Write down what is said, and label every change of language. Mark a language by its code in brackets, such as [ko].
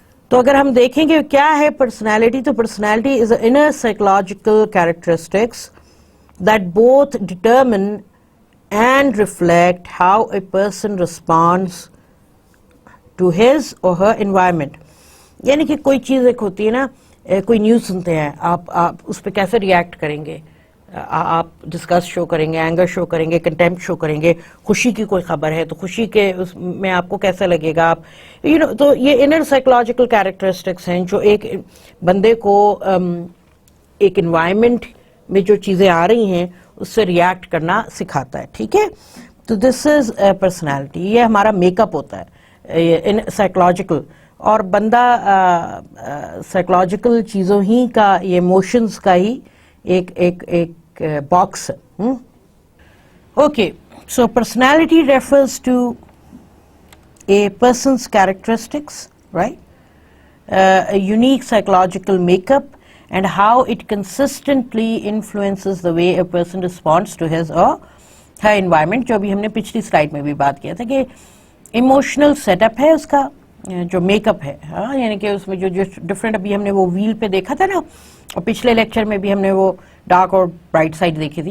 [ur] تو اگر ہم دیکھیں کہ کیا ہے پرسنالٹی, تو personality [en] Is an inner psychological characteristics that both determine and reflect how a person responds to his or her environment. [ur] یعنی کہ کوئی چیز ایک ہوتی ہے نا, کوئی نیوز سنتے ہیں آپ اس پہ کیسے ریئیکٹ کریں گے, آپ ڈسکس شو کریں گے, اینگر شو کریں گے, کنٹیمپٹ شو کریں گے. خوشی کی کوئی خبر ہے تو خوشی کے اس میں آپ کو کیسا لگے گا, آپ تو یہ انر سائیکولوجیکل کیریکٹرسٹکس ہیں جو ایک بندے کو ایک انوائرمنٹ میں جو چیزیں آ رہی ہیں اس سے ریئیکٹ کرنا سکھاتا ہے, ٹھیک ہے. تو [en] this is personality, [ur] یہ ہمارا میک اپ ہوتا ہے سائیکولوجیکل. اور بندہ سائیکولوجیکل چیزوں ہی کا, یہ ایموشنز کا ہی ایک باکس ہے. [en] Okay, so personality refers to a person's characteristics, right, unique psychological make up and how it consistently influences the way a person responds to his or her environment. [ur] جو بھی ہم نے پچھلی سلائیڈ میں بھی بات کیا تھا کہ ایموشنل سیٹ اپ ہے اس کا, جو میک اپ ہے. ہاں, یعنی کہ اس میں جو ڈفرینٹ, ابھی ہم نے وہ ویل پہ دیکھا تھا نا, اور پچھلے لیکچر میں بھی ہم نے وہ ڈارک اور برائٹ سائڈ دیکھی تھی.